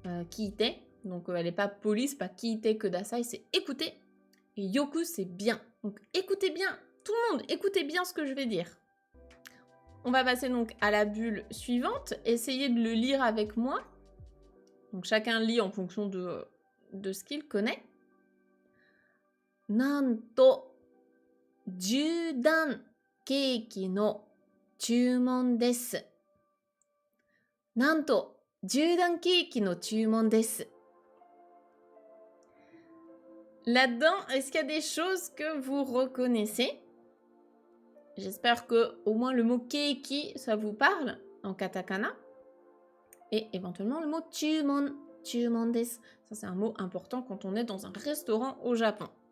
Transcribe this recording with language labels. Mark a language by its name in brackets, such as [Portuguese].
[French] Kiite, donc elle n'est pas police, pas [Japanese] kiite kudasai, [French] c'est écouter. Et yoku, c'est bien. Donc, écoutez bien, tout le monde, écoutez bien ce que je vais dire. On va passer donc à la bulle suivante. Essayez de le lire avec moi. Donc chacun lit en fonction de ce qu'il connaît. [Japanese] Nanto, 10段ケーキの注文です。なんと、10段ケーキの注文です。 [French] Là-dedans, est-ce qu'il y a des choses que vous reconnaissez? J'espère que au moins le mot keiki, ça vous parle en katakana. Et éventuellement le mot chumon. [Japanese] 注文です. [French] Ça, c'est un mot important quand on est dans un restaurant au Japon.